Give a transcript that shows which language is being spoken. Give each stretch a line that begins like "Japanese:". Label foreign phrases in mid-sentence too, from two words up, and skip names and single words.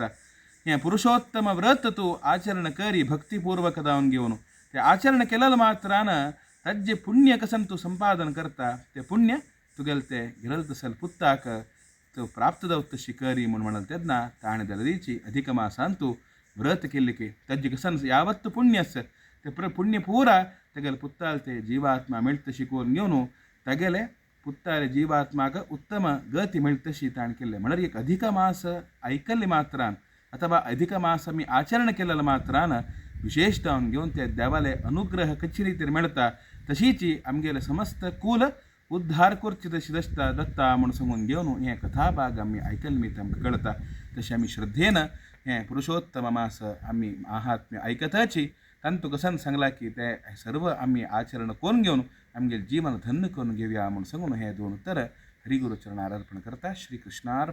Konkani: हें पुरुषोत्तम व्रत तूं आचरण करी भक्तीपूर्वक जावन घेवन तें आचरण केलेलो मात्रान ताजें पुण्य कसन तूं संपादन करता तें पुण्य तुगेलें तें गेलेलो तसल पुत्ताक तो प्राप्त जावं तशी करी म्हूण म्हणाल तेन्ना ताणें जाल्यारीची अधिक मासान तूं व्रत केल्लें की ताजें कसन यावत्त पुण्य आसा तें पुण्य पुरा तागेले पुत्ताल ते जीवात्मा मेळटा तशी करून घेवन तागेले पुत्ताले जीवात्माक उत्तम गती मेळटा तशी ताणें केल्लें. म्हणल्यार एक अधिक मास ऐकल्ले मात्रान अथवा अधिक मास आमी आचरण केलेले मात्रान विशेष जावन घेवन ते देवाले अनुग्रह कशी रितीन मेळटा तशीची आमगेले समस्त कुल उद्धार करची तशी दसता दत्ता म्हूण सांगून घेवन हें कथा भाग आमी आयकल्ले मीत आमकां कळटा. तशें आमी श्रद्धेन हें पुरुषोत्तम मास आमी महात्म्य आयकताची तांतू कसन सांगला की ते सर्व आमी आचरण करून घेवन आमगे जीवन धन्य करून घेवया म्हूण सांगून हे दोन उत्तर हरिगुरुचरणार अर्पण करता.